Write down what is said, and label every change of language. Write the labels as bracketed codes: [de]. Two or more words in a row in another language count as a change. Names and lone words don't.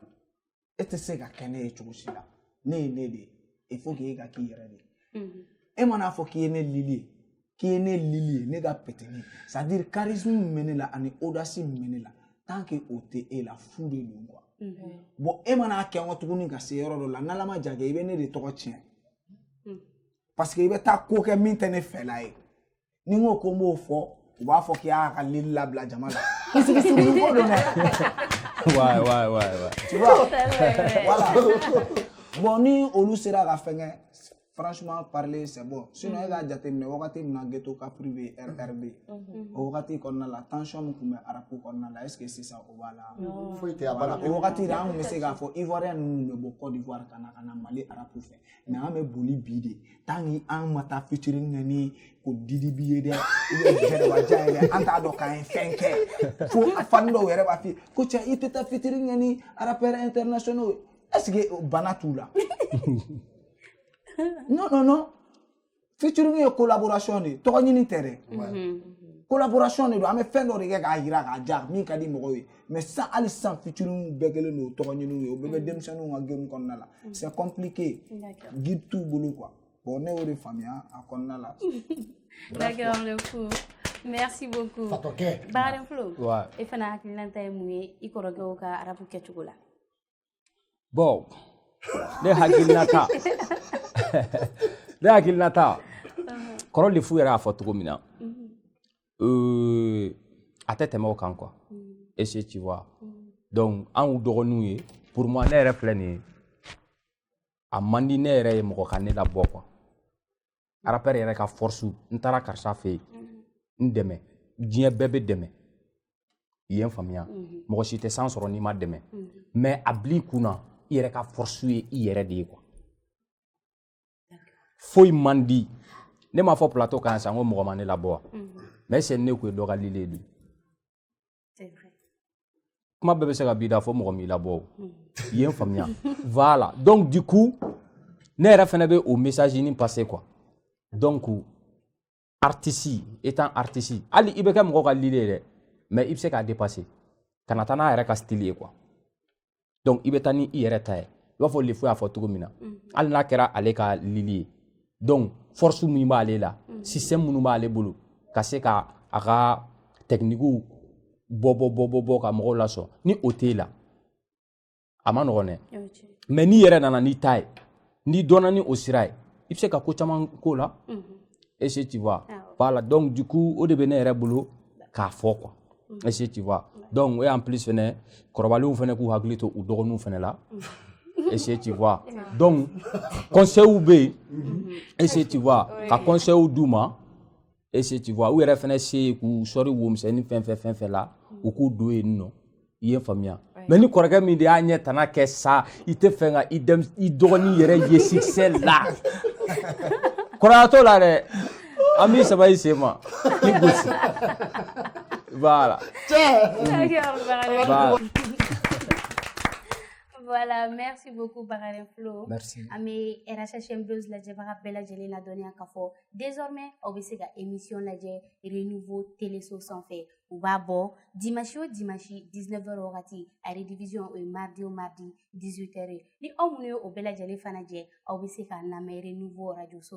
[bm] e tɛ se ka kɛ ne ye cogo si la ne ye ne de ye [fr] il faut que [bm] e ka k'i yɛrɛ de ye e mana fɔ k'i ye ne Lili ye k'i ye ne Lili ye ne ka péteni [fr] c'est à dire charisme [bm] min bɛ ne la ani audace min bɛ ne la [fr] tant que [bm] o tɛ e la fu de don quoi bon e mana kɛ n kɔ tuguni ka se yɔrɔ dɔ la n'ala ma ja kɛ i bɛ ne de tɔgɔ tiɲɛ [fr] parce que [bm] i bɛ taa ko kɛ min tɛ ne fɛla ye ni n ko ko n b'o fɔ u b'a fɔ k'i y'a ka Lili labila jama la kisiri ko don dɛ ouais [fr] tu vois voilà bon [bm] ni olu sera ka fɛngɛ [fr] franchement parler c'est bon sinon [bm] e ka jateminɛ wagati min na Ghetto Capri bɛ RRB o wagati kɔnɔna la tension min tun bɛ arabu kɔnɔna la [fr] est-ce que [bm] sisan o b'a la foyi tɛ a banna o wagati de an tun bɛ se k'a fɔ Ivoirien ninnu bɛ bɔ Côte d'Ivoire ka na Mali arabu fɛ mais an bɛ boli bi de [fr] tant que [bm] an ma taa featuring kɛ ni ko Didi bi ye dɛ [fr] ou bien [bm] Jɛnɛba ye dɛ an t'a dɔn k'an ye fɛn kɛ fo a fan dɔw yɛrɛ b'a f'i ye ko cɛ i tɛ taa featuring kɛ ni [fr] rappeurs internationaux est-ce que [bm] bana t'u la non featuring ye collaboration de tɔgɔ ɲini tɛ dɛ collaboration de do an bɛ fɛn dɔ de kɛ k'a jira k'a diya min ka di mɔgɔw ye [fr] mais sans [bm] hali sisan featuring bɛɛ kɛlen don tɔgɔ ɲiniw ye o bɛɛ bɛ denmisɛnninw ka game kɔnɔna la [fr] c'est compliqué [bm] guide t'u bolo [fr] quoi bon [bm] ne y'o de faamuya a kɔnɔna la. [fr] D'accord, le fou. Merci beaucoup. Bakaren Flo. [bm] E fana hakilina ta ye mun ye i kɔrɔkɛw ka arabu kɛcogo la? Bon, ne hakilina ta kɔrɔ le fu yɛrɛ y'a fɔ cogo min na a tɛ tɛmɛ o kan quoi. [fr] Est-ce que tu vois? [bm] Donc an y'u dɔgɔninw ye [fr] pour moi [bm] ne yɛrɛ filɛ nin ye a man di ne yɛrɛ ye mɔgɔ ka ne labɔ quoi. Rappeur yɛrɛ ka force n taara karisa fɛ yen n dɛmɛ diɲɛ bɛɛ bɛ dɛmɛ i ye n faamuya mɔgɔ si tɛ san sɔrɔ n'i ma dɛmɛ mais a bila i kunna i yɛrɛ ka force ye i yɛrɛ de ye quoi. Foyi man di ne m'a fɔ plateau kan san ko mɔgɔ ma ne labɔ [fr] mais c'est [bm] ne ko ye dɔ ka lile de. [fr] C'est vrai. [bm] Kuma bɛɛ bɛ se ka b'i da fɔ mɔgɔ m'i labɔ i ye n faamuya [fr] voilà donc du coup [bm] ne yɛrɛ fana bɛ o message ni passer quoi. [fr] Donc artiste étant artiste [bm] ali i bɛ kɛ mɔgɔ ka lile dɛ mais i bɛ se k'a dépasser kana taa n'a yɛrɛ ka style ye quoi. Donc i bɛ taa ni i yɛrɛ ta ye i b'a fɔ le fo y'a fɔ cogo min na hali n'a kɛra ale ka lili ye donc force min b'ale la système minnu b'ale bolo ka se ka a ka technique bɔ ka mɔgɔw lasɔn ni o t'e la a ma nɔgɔn dɛ mais n'i yɛrɛ nana n'i ta ye n'i dɔnna ni o sira ye i bɛ se ka ko caman k'o la [fr] est-ce que tu vois voilà donc du coup [bm] o de bɛ ne yɛrɛ bolo k'a fɔ quoi [fr] est-ce que tu vois donc et en plus [bm] fɛnɛ kɔrɔbalenw fɛnɛ k'u hakili to u dɔgɔninw fɛnɛ la [fr] est-ce que tu vois donc conseils [bm] bɛ yen [fr] est-ce que tu vois [bm] ka conseils d'u ma [fr] est-ce que tu vois [bm] u yɛrɛ fɛnɛ se ye k'u sɔri wo misɛnnin fɛn fɛn la u k'u don yen nɔ i ye faamuya mais ni kɔrɔkɛ min de y'a ɲɛ tana kɛ sa i tɛ fɛ ka i dɔgɔnin yɛrɛ ye succès la kɔrɔya t'o la dɛ an b'i saba i sen ma i gosi voilà. [fr] Voilà, merci beaucoup Bakaren Flo. Merci. [bm] Ami RHHM Buzz lajɛ baga bɛɛ lajɛlen na dɔnniya k'a fɔ désormais aw bɛ se ka émission lajɛ Renouveau Téléso sanfɛ u b'a bɔ dimanche o dimanche 19h wagati a redivision o ye mardi o mardi 18h ni aw minnu ye o bɛɛ lajɛlen fana jɛ aw bɛ se k'a lamɛn Renouveau radio so